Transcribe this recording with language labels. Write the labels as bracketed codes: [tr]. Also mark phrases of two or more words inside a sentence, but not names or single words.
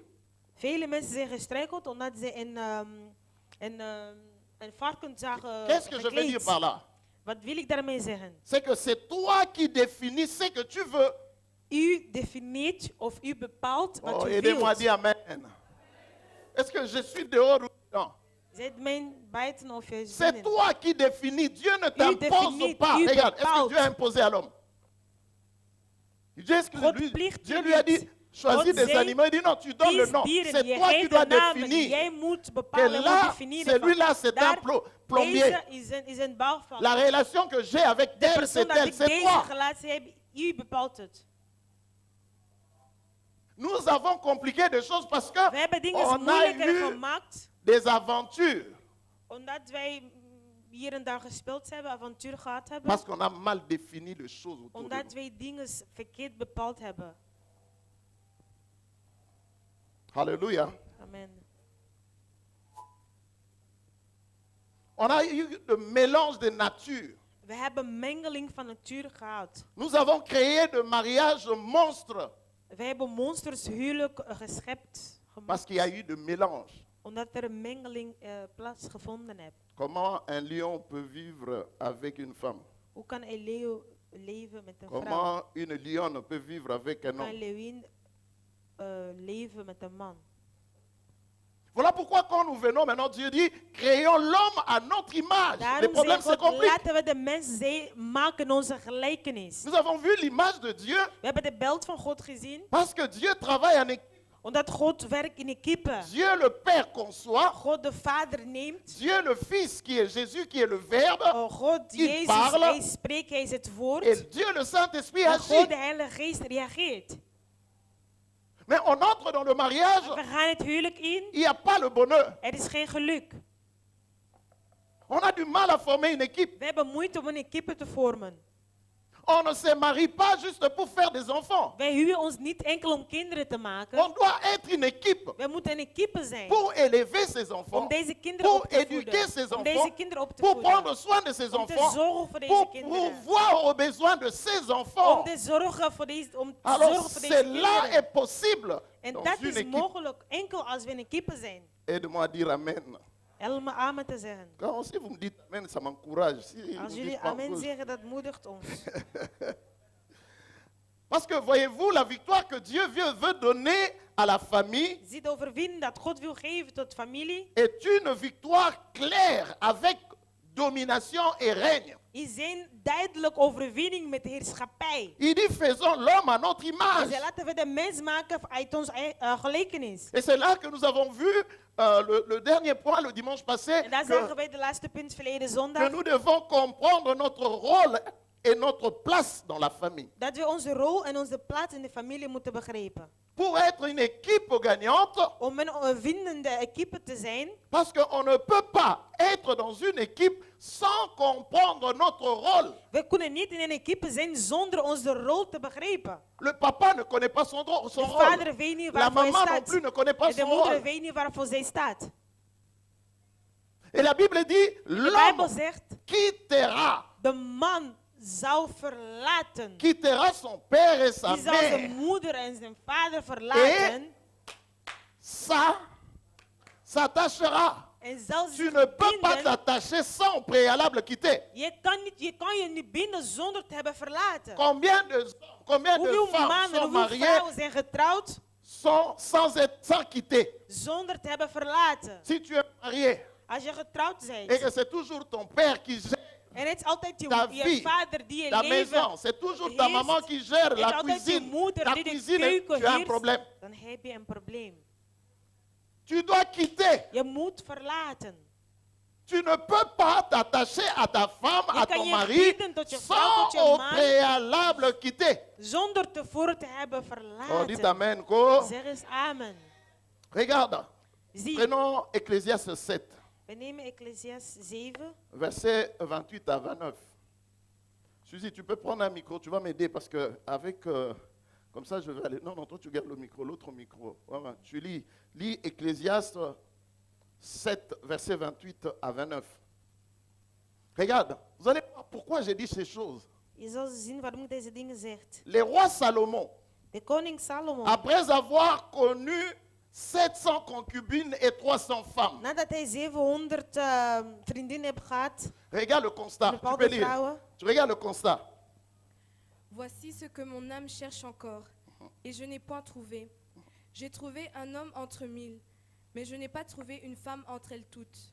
[nl] Vele mensen zijn gestruikeld omdat ze een varken zagen [fr] Qu'est-ce que je veux dire par [nl] gekleed. [fr] là? [nl] Wat wil ik daarmee zeggen? [fr] C'est que c'est toi qui définis ce que tu veux. [nl] U definieert of u bepaalt wat Oh, u [fr] aidez-moi à [nl] wilt. [fr] dire Amen. Est-ce que je suis dehors ou non? [nl] Zet mijn buiten of je [fr] C'est [nl] binnen. [fr] toi qui définis. Dieu ne t'impose définis, pas. tu Regarde, est-ce que [nl] bepaalt. [fr] Dieu a imposé à l'homme? [nl] God plicht [fr] Dieu [nl] je [fr] lui a [nl] niet. [fr] dit, choisis [nl] God [fr] des [nl] zei, [fr] animaux. Il dit non, tu donnes le [nl] Kies [fr] nom. [nl] dieren, [fr] C'est [nl] je [fr] toi qui [nl] geeft [fr] dois [nl] de namen. [fr] définir. [nl] Jij moet [fr] Que [nl] bepalen, moet [fr] là, [nl] definiëren. [fr] celui-là, c'est un [nl] Daar, [fr] plombier. [nl] deze is een bouwvakker. [fr] La relation que j'ai avec [nl] De [fr] elle, [nl] persoon [fr] c'est [nl] dat [fr] elle, [nl] ik [fr] c'est [nl] deze [fr] toi. [nl] relatie heb, u bepaalt het. [fr] Nous avons compliqué des choses parce que [nl] We hebben dingen [fr] on a [nl] moeilijker [fr] eu [nl] gemaakt, [fr] des aventures. [nl] omdat wij hier en daar gespeeld hebben, avontuur gehad hebben. [fr] Parce qu'on a mal défini les choses autour de [nl] Omdat [fr] nous. [nl] wij dingen verkeerd bepaald hebben. [fr] Alléluia. [nl] Amen. [fr] On a eu le mélange des natures. [nl] We hebben mengeling van natuur gehad. [fr] Nous avons créé de mariages monstres [nl] We hebben monsters huwelijk geschept. [fr] parce qu'il y a eu de mélange. [nl] Omdat er een mengeling plaatsgevonden heeft. [fr] Comment un lion peut vivre avec une femme? [nl] Hoe kan een leeuw leven met een vrouw? [fr] Comment une lionne peut vivre avec un [nl] Hoe kan een [fr] homme? [nl] leeuwin leven met een man? [fr] Voilà pourquoi quand nous venons maintenant, Dieu dit, créons l'homme à notre image. Les [nl] Daarom [fr] problèmes [nl] zegt [fr] se [nl] God, [fr] compliquent. [nl] laten we de mens maken onze gelijkenis. [fr] Nous avons vu l'image de Dieu [nl] We hebben de beeld van God gezien. [fr] parce que Dieu travaille en équipe. [nl] Omdat God werkt in equipe. [fr] Dieu le Père conçoit, [nl] God de Vader neemt. [fr] Dieu le Fils qui est Jésus, qui est le Verbe, [nl] God [fr] Il [nl] Jezus, [fr] parle. [nl] hij spreekt, hij is het woord. [fr] et Dieu le Saint-Esprit [nl] En [fr] agit. [nl] God de Heilige Geest reageert. [fr] Mais on entre dans le mariage, [nl] We gaan het huwelijk in. [fr] il n'y a pas le bonheur. [nl] Er is geen geluk. [fr] On a du mal à former une équipe. [nl] We hebben moeite om een equipe te vormen. [fr] On ne se marie pas juste pour faire des enfants. [nl] Wij huwen ons niet enkel om kinderen te maken. [fr] On doit être une équipe [nl] We moeten een equipe zijn. [fr] pour élever ses [nl] Om [fr] enfants, [nl] deze kinderen [fr] pour [nl] op te [fr] éduquer ses [nl] voeden. Om [fr] enfants, [nl] deze kinderen op te [fr] pour [nl] voeden. [fr] prendre soin de ses [nl] Om te [fr] enfants, [nl] zorgen voor deze [fr] pour [nl] kinderen. [fr] pourvoir aux besoins de ses [nl] Om [fr] enfants. [nl] te zorgen voor deze, om te [fr] Alors [nl] zorgen voor deze [fr] cela [nl] kinderen. [fr] est possible [nl] En [fr] dans [nl] dat [fr] une [nl] is [fr] équipe. [nl] mogelijk enkel als we een equipe zijn. [fr] Aide-moi à dire Amen. [nl] Helemaal amen te zeggen. [fr] Quand, si vous me dites Amen, ça m'encourage. Si vous [nl] Als [fr] me [nl] jullie [fr] dites pas, [nl] amen [fr] cause. [nl] zeggen, dat moedigt ons. [fr] Parce que voyez-vous, la victoire que Dieu veut donner à la famille [nl] Zie de overwinning dat God wil geven tot familie. [fr] est une victoire claire avec domination et règne. [nl] Is een duidelijk overwinning met heerschappij. [fr] Il dit faisons l'homme à notre [nl] Hij [fr] image. [nl] zei, laten we de mens maken uit onze gelijkenis. [fr] Et c'est là que nous avons vu le dernier point le dimanche passé [nl] En daar zagen [fr] que, [nl] wij de laatste punt verleden [fr] que [nl] zondag. [fr] nous devons comprendre notre rôle et notre place dans la famille. [nl] Dat we onze rol en onze plaats in de familie moeten begrijpen. [fr] Pour être une équipe gagnante, [nl] Om een winnende equipe te zijn. [fr] parce qu'on ne peut pas être dans une équipe sans comprendre notre rôle. [nl] We kunnen niet in een equipe zijn zonder onze rol te begrijpen. [fr] Le papa ne connaît pas son [nl] De [fr] rôle. [nl] vader weet niet [fr] La [nl] waarvoor hij [fr] maman non [nl] staat. [fr] plus ne connaît pas [nl] En de [fr] son [nl] moeder [fr] rôle. [nl] weet niet waarvoor zij staat. [fr] Et la Bible dit, [nl] De Bijbel [fr] l'homme [nl] zegt, [fr] quittera [nl] de man zou verlaten. [fr] quittera son père et sa [nl] Die zal zijn [fr] mère. [nl] moeder en zijn vader verlaten. [fr] Ça s'attachera. [nl] En zal [fr] Tu [nl] zich [fr] ne peux pas [nl] binden. [fr] t'attacher sans au préalable quitter. [nl] Je kan je niet binden zonder te hebben verlaten. [fr] Combien de [nl] Hoeveel [fr] femmes [nl] mannen, [fr] sont [nl] hoeveel [fr] mariées [nl] vrouwen zijn getrouwd [fr] sans quitter? [nl] zonder te hebben verlaten? [fr] Si tu es marié [nl] Als je getrouwd [fr] et [nl] bent [fr] que c'est toujours ton père qui gère [nl] en het is altijd [fr] ta [nl] je [fr] vie, [nl] vader die je [fr] ta [nl] leven [fr] maison, c'est toujours ta [nl] heerst, [fr] maman qui gère [nl] het is [fr] la [nl] altijd je [fr] cuisine. [nl] moeder [fr] La [nl] die de [fr] cuisine, [nl] keuken [fr] tu as un [nl] heerst, [fr] problème. [nl] dan heb je een probleem. [fr] Tu dois quitter. [nl] Je moet verlaten. [fr] Tu ne peux pas t'attacher à ta femme, [nl] Je [fr] à [nl] kan [fr] ton [nl] je [fr] mari, [nl] binden tot je vrouw, [fr] sans [nl] tot je [fr] au [nl] man. [fr] préalable quitter. [nl] Zonder tevoren te hebben [fr] Oh, dites [nl] verlaten. [fr] amen, quoi. [nl] Zeg eens amen. [fr] Regarde, [nl] Zie, [fr] prenons Ecclésiaste 7, [nl] we nemen Ecclesiastes 7. [fr] versets 28 à 29. Suzy, tu peux prendre un micro, tu vas m'aider parce que avec, comme ça je vais aller. Non, toi tu gardes le micro, l'autre micro. Voilà, tu lis Ecclésiaste 7, versets 28 à 29. Regarde, vous allez voir pourquoi j'ai dit ces choses. [nl] Je zal zien waarom ik deze dingen zeg. [fr] Le roi Salomon, [nl] De koning Salomon, [fr] après avoir connu 700 concubines et 300 femmes. [nl] nadat hij 700 vriendinnen heeft gehad, [fr] Regarde le constat. Tu [nl] bepaalde [fr] peux lire. [nl] vrouwen. [fr] Tu regardes le constat. Voici ce que mon âme cherche encore, et je n'ai point trouvé. J'ai trouvé un homme entre 1000, mais je n'ai pas trouvé une femme entre elles toutes.